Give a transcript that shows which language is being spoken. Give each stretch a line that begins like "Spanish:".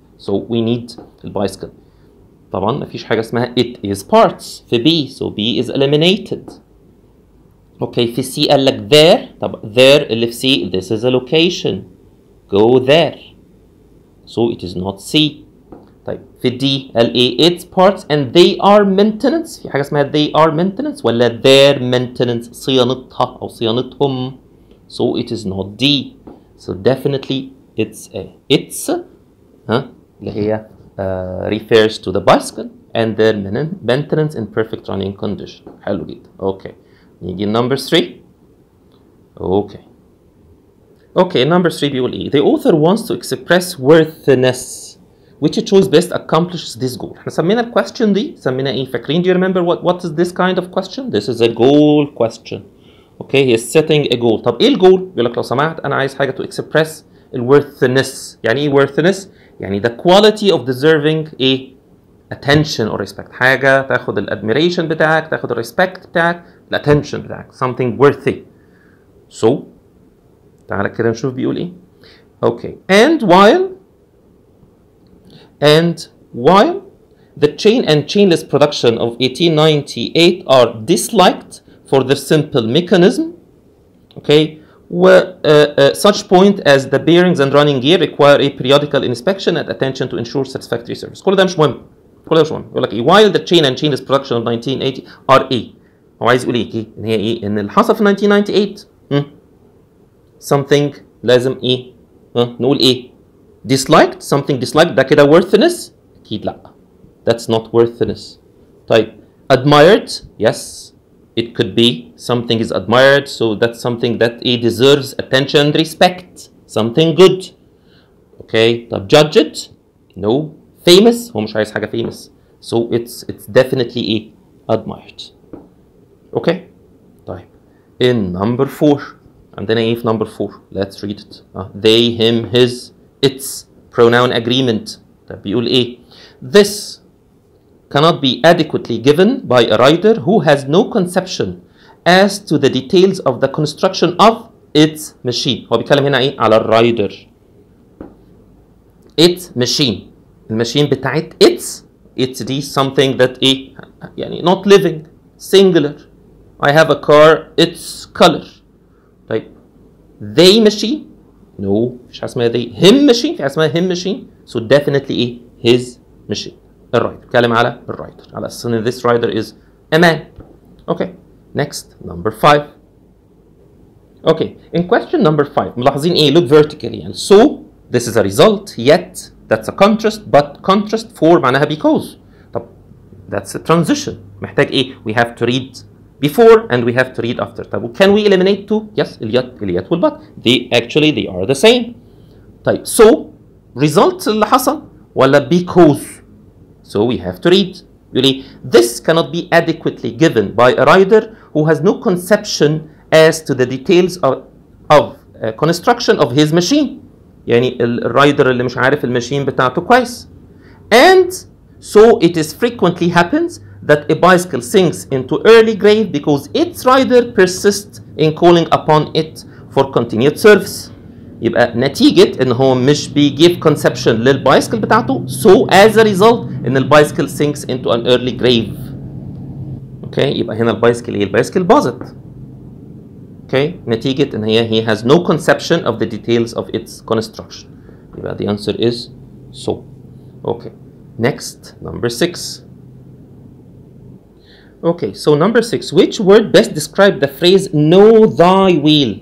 English: So we need the bicycle.
Arabic: طبعا ما فيش حاجة اسمها
English: it is parts في B, so B is eliminated. Okay, في C
Arabic: قال لك
English: there, طب there اللي في C, this is a location. Go there. So it is not C.
Arabic: طيب في D قال ايه?
English: Its parts and they are maintenance.
Arabic: في حاجة اسمها
English: they are maintenance
Arabic: ولا
English: their maintenance,
Arabic: صيانتها أو صيانتهم.
English: So it is not D. So definitely it's A. It's اللي هي refers to the bicycle and their maintenance in perfect running condition.
Arabic: حلو جدا. Okay.
English: نيجي number 3. Okay, number 3
Arabic: بيقول ايه?
English: The author wants to express worthiness. Which choice best accomplishes this goal.
Arabic: احنا سمينا ال question دي, سمينا ايه؟ فاكرين?
English: Do you remember what is this kind of question? This is a goal question. Okay, he is setting a goal.
Arabic: طب ايه الجول؟ بيقول لك لو سمحت انا عايز حاجة
English: to express
Arabic: الworthiness. يعني ايه
English: worthiness؟ يعني the quality of deserving a attention or respect.
Arabic: حاجة تاخد ال admiration بتاعك, تاخد ال respect بتاعك, ال attention بتاعك.
English: Something worthy. So
Arabic: تعالى كده نشوف بيقول ايه.
English: Okay. And while the chain and chainless production of 1898 are disliked for their simple mechanism, okay, such point as the bearings and running gear require a periodical inspection and attention to ensure satisfactory service.
Arabic: كل ده مش مهم. يقول لك ايه؟
English: while the chain and chainless production of 1980 are
Arabic: ايه؟ هو عايز يقول ايه؟ ان هي ايه؟ ان اللي حصل في 1998 something لازم ايه؟ نقول ايه؟
English: disliked, something disliked,
Arabic: ده كده worthiness؟ اكيد لا.
English: That's not worthiness. طيب admired, yes. It could be something is admired, so that's something that it deserves attention and respect. Something good. Okay, طب judged? No. Famous?
Arabic: هو مش عايز حاجة famous.
English: So it's definitely admired. Okay. طيب. In number 4.
Arabic: عندنا ايه في number 4?
English: Let's read it. They, him, his, its. Pronoun agreement.
Arabic: طب بيقول ايه?
English: This cannot be adequately given by a rider who has no conception as to the details of the construction of its machine.
Arabic: هو بيتكلم هنا ايه؟ على الرايدر.
English: Its machine.
Arabic: الماشين بتاعت
English: its دي something that ايه؟ يعني not living, singular. I have a car, its color. طيب they machine? No,
Arabic: مش حاجة اسمها
English: they. Him machine?
Arabic: في حاجة اسمها
English: him machine. So definitely ايه؟ His machine.
Arabic: الرايدر، بتكلم على الرايدر على اساس ان
English: this rider is a man. Okay, next number 5. Okay, in question number 5
Arabic: ملاحظين ايه؟
English: look vertically يعني so this is a result yet that's a contrast but contrast for معناها because. طب that's a transition
Arabic: محتاج ايه؟
English: we have to read before and we have to read after. طب can we eliminate two? Yes, اليت والبut they are the same. طيب so result اللي حصل ولا because؟ so we have to read. يقول ايه؟ this cannot be adequately given by a rider who has no conception as to the details of construction of his machine.
Arabic: يعني الرايدر اللي مش عارف الماشين بتاعته كويس.
English: And so it is frequently happens that a bicycle sinks into early grave because its rider persists in calling upon it for continued service.
Arabic: يبقى نتيجة ان هو مش بيجيب conception للبايسكل بتاعته
English: so as a result ان البايسكل sinks into an early grave.
Arabic: اوكي يبقى هنا البايسكل ايه؟ البايسكل باظت. اوكي نتيجة ان هي
English: he has no conception of the details of its construction. يبقى the answer is so. Okay, next number 6. Okay, so number 6, which word best describe the phrase know thy wheel?